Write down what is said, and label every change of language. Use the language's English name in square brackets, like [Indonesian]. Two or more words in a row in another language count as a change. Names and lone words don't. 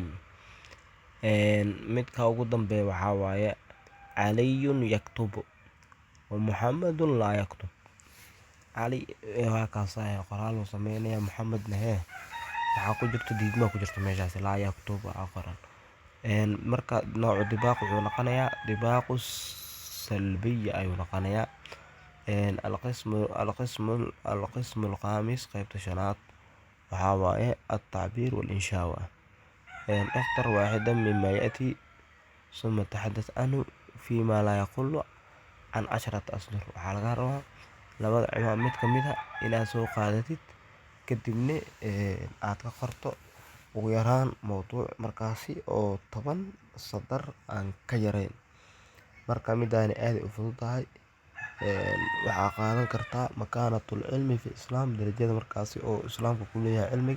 [Somali] midka ugu dambeeya waxaa waaye [Arabic] علي يكتب ومحمد لا يكتب. [Somali] cali waa kaasa qoraal uu sameynaya muxamedna waxaa ku jirto diidmaa ku jirto meeshaasi [Arabic] لا يكتب [Somali] aa qoran. marka noocu dibaaq wuxuu noqonayaa [Arabic] طباق سلبي [Somali] ayuu noqonayaa. [Arabic] القسم الخامس [Somali] qaybta shanaad waxaa waaye [Arabic] التعبير والإنشاء. اختر واحدا مما يأتي ثم تحدث عنه فيما لا يقل عن 10 أسطر. [Somali] waxaa laga rabaa labada ciwaan mid kamid ah inaad soo qaadatid kadibna aad ka qorto ugu yaraan mowduuc markaasi oo 10 sadar aan ka yareyn. marka midaani aaday u fududahay. waxaa qaadan kartaa [Arabic] مكانة العلم في الإسلام [Somali] darajada markaasi oo islaamka ku leeyahay cilmiga.